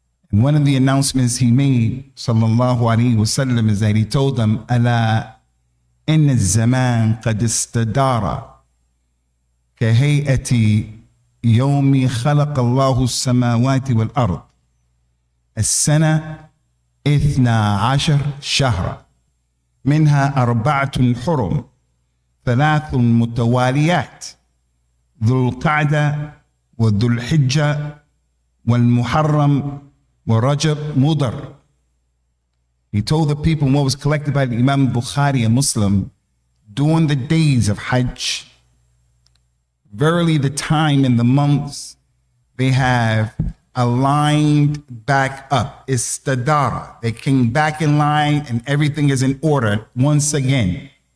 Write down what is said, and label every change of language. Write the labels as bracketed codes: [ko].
[en] And one of the announcements he made, sallallahu alaihi wasallam, is that he told them, [ar] "Ala inna az-zaman qad istadara kahayati yawmi khalaqa Allahu as-samawati wal-ard. السنة 12 شهرا منها 4 حرم 3 متواليات ذو القعدة وذو الحجة والمحرم ورجب مضر." [en] He told the people, what was collected by the Imam Bukhari, a Muslim, during the days of Hajj, verily the time and the months, they have aligned back up. Istadara. They came back in line and everything is in order once again.